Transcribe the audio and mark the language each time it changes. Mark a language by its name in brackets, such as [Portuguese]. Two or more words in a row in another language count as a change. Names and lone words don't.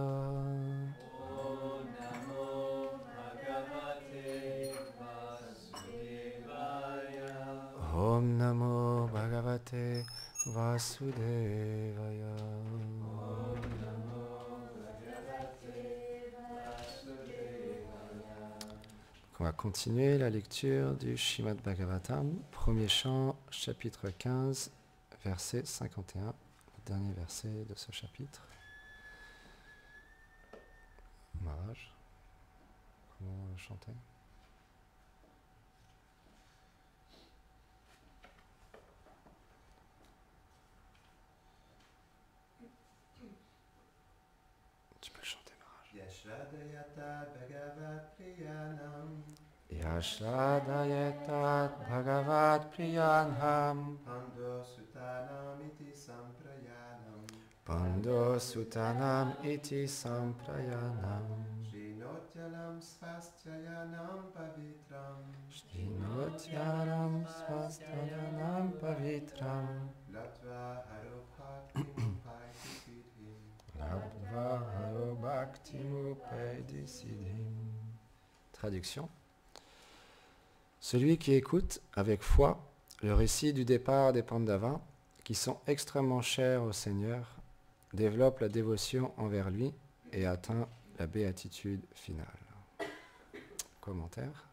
[Sanskrit] ॐ नमो भगवते वासुदेवाय. ॐ नमो भगवते वासुदेवाय. ॐ नमो भगवते वासुदेवाय. [French] On va continuer la lecture du Srimad Bhagavatam, premier chant, chapitre 15, verset 51, le dernier verset de ce chapitre. Maharaj, comment chanter? Tu peux le chanter, Maharaj. [Sanskrit] यश्रदयत भगवत् प्रियाणाम् यश्रदयत् भगवत् प्रियन्हम् पाण्डो सुतानाम् इति सम्प्रयाणम् पाण्डो सुतानाम् इति सम्प्रयाणम् श्रिनोत्यलम् स्वस्त्ययनम् पवित्रम् श्रिनोत्यरम् स्वस्तयनम् पवित्रम् लत्व हरोभक्ति सिद्धिम् लब्ध्व हरो भक्ति मुपेदि सिद्धिम्. [French] Traduction. Celui qui écoute avec foi le récit du départ des Pandavas, qui sont extrêmement chers au Seigneur, développe la dévotion envers lui et atteint la béatitude finale. Commentaire.